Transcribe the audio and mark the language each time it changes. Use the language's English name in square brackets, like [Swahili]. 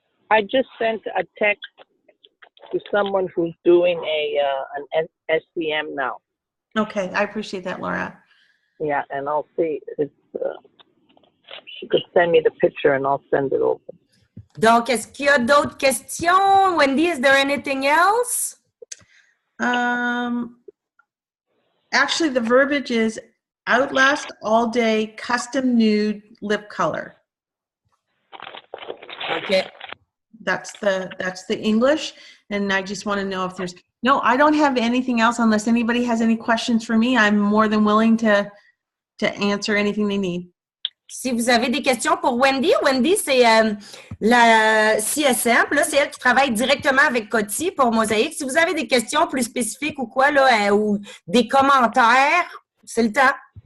[English] I just sent a text to someone who's doing an SPM now. Okay, I appreciate that, Laura. Yeah, and I'll see if she could send me the picture and I'll send it over. [French] Donc, est-ce qu'il y a d'autres questions? [English] Wendy, is there anything else? Actually, the verbiage is Outlast All Day Custom Nude Lip Color. Okay. That's the English, and I just want to know if there's no. I don't have anything else unless anybody has any questions for me. I'm more than willing to answer anything they need. [French] Si vous avez des questions pour Wendy, c'est la CSM. Là, c'est elle qui travaille directement avec Coty pour Mosaïque. Si vous avez des questions plus spécifiques ou quoi, là, ou des commentaires, c'est le temps.